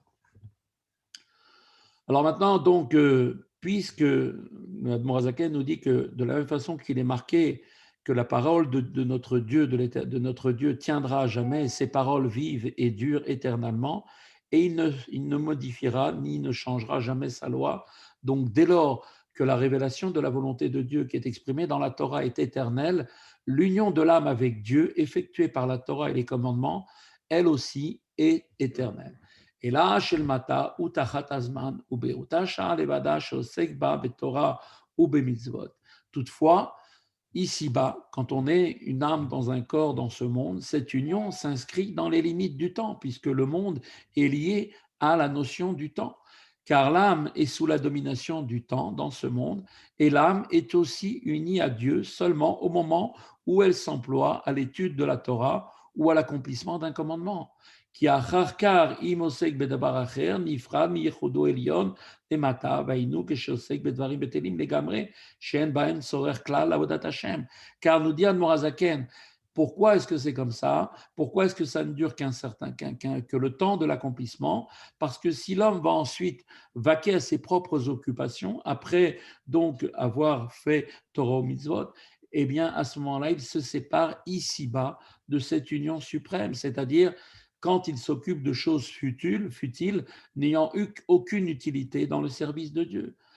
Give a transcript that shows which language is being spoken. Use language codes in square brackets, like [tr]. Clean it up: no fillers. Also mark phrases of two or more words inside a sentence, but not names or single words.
[fr] Alors maintenant, donc, puisque Morazaken nous dit que de la même façon qu'il est marqué que la parole de notre Dieu, de notre Dieu tiendra à jamais, ses paroles vivent et durent éternellement, et il ne modifiera ni ne changera jamais sa loi. Donc dès lors que la révélation de la volonté de Dieu qui est exprimée dans la Torah est éternelle, l'union de l'âme avec Dieu, effectuée par la Torah et les commandements, elle aussi est éternelle. [he] אלא של מטה ותחת הזמן, ובאותה שעה לבדה שעוסק בה בתורה ובמצוות. [fr] Toutefois, ici-bas, quand on est une âme dans un corps dans ce monde, cette union s'inscrit dans les limites du temps, puisque le monde est lié à la notion du temps. Car l'âme est sous la domination du temps dans ce monde, et l'âme est aussi unie à Dieu seulement au moment où elle s'emploie à l'étude de la Torah ou à l'accomplissement d'un commandement. [he] כי אחר כך, אם עוסק בדבר אחר, נפרד מייחודו עליון למטה, והיינו כשעוסק בדברים בטלים לגמרי, שאין בהם צורך כלל לעבודת השם. [fr] Car nous dit Admorazaken, pourquoi est-ce que c'est comme ça? Pourquoi est-ce que ça ne dure que le temps de l'accomplissement? Parce que si l'homme va ensuite vaquer à ses propres occupations, après donc avoir fait Torah ou Mitzvot, eh bien à ce moment-là, il se sépare ici-bas de cette union suprême, c'est-à-dire quand il s'occupe de choses futiles, n'ayant eu aucune utilité dans le service de Dieu.